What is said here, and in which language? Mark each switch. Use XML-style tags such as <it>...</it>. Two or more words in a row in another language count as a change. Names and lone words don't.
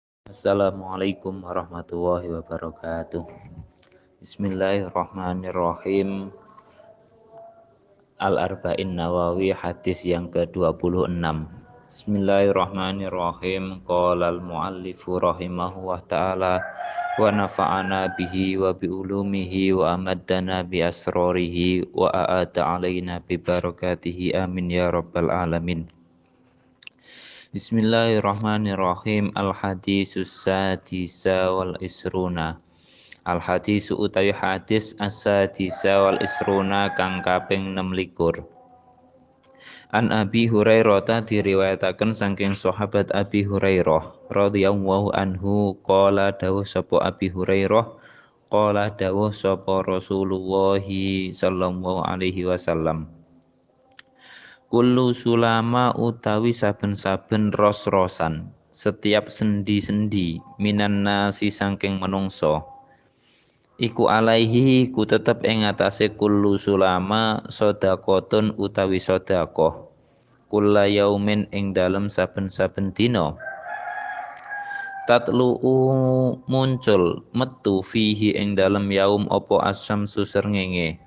<ar>السلام عليكم ورحمة الله وبركاته. بسم الله الرحمن الرحيم.</ar> <id>Al-Arba'in Nawawi hadis yang ke-26.</id> <ar>Bismillahirrahmanirrahim. قال المؤلف رحمه الله تعالى ونفعنا به وبعلومه وأمدنا بأسراره وأعاد علينا ببركاته آمين يا رب العالمين. بسم الله الرحمن الرحيم. الحديث السادس والعشرون.</ar> <jv>Al-hadisu utawi hadis</jv> <ar>السادس والعشرون</ar> <jv>kang kaping 26. An Abi Hurairah diriwayataken saking sahabat Abi Hurairah</jv> <ar>رضي الله عنه قال</ar> <jv>dawuh sapa Abi Hurairah qala dawuh sapa Rasulullah</jv> <ar>صلى الله عليه وسلم. كل سلامى</ar> <jv>utawi saben-saben ros-rosan,</jv> <id>setiap sendi-sendi</id> <ar>من الناس</ar> <jv>saking menungso. Iku alaihi ku tetep ing atase</jv> <ar>كل سلامى صدقة</ar> <jv>utawi sedekah.</jv> <ar>كل يوم</ar> <jv>ing dalem saben-saben dina. Tatlu'u muncul metu fihi ing dalem yaum apa asyamsu srengenge.</jv>